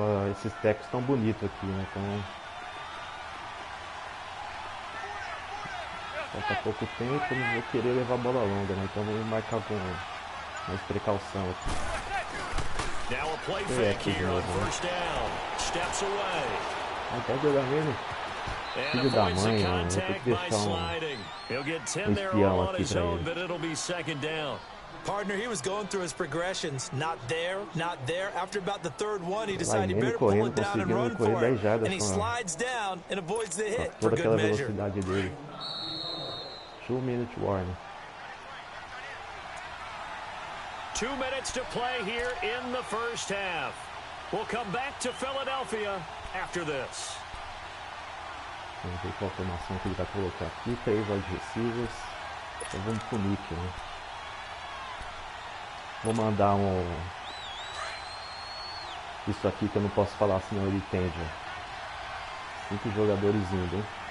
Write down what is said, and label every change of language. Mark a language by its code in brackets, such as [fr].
[pt] Esses tecos estão bonitos aqui, né? Então, falta pouco tempo, não vou querer levar a bola longa, né? Então vamos marcar com mais precaução aqui. [en] Now a play fake here on first down. Steps away. [pt] Pode jogar nele. Filho da mãe, mano. Vou ter que deixar um espião aqui pra ele. [en] Partner, he was going through his progressions. Not there, not there. After about the 3rd one, he decided he better pull it down and run for it. And he slides down and avoids the hit for good measure. 2-minute warning. 2 minutes to play here in the first half. We'll come back to Philadelphia after this. [pt] Vamos ver qual a formação que ele vai colocar aqui. [en] 3 wide receivers. [pt] Então vamos pro Nick, né? Vou mandar isso aqui que eu não posso falar, senão ele entende. 5 jogadores indo, hein?